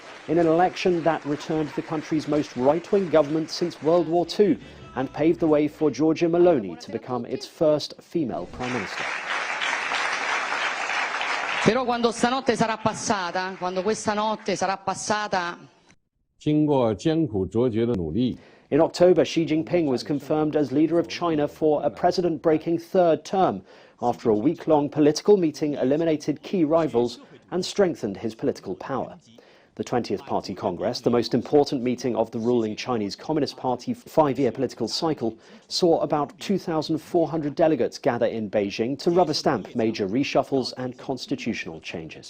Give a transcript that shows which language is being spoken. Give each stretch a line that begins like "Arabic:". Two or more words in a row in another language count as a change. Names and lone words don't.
English: in an election that returned the country's most right-wing government since World War II and paved the way for Giorgia Meloni to become its first female prime minister.
Italian: Però quando stanotte sarà passata, quando questa notte sarà passata.
Chinese: 经过艰苦卓绝的努力
English: In October, Xi Jinping was confirmed as leader of China for a president-breaking third term after a week-long political meeting eliminated key rivals and strengthened his political power. The 20th Party Congress, the most important meeting of the ruling Chinese Communist Party five-year political cycle, saw about 2,400 delegates gather in Beijing to rubber stamp major reshuffles and constitutional changes.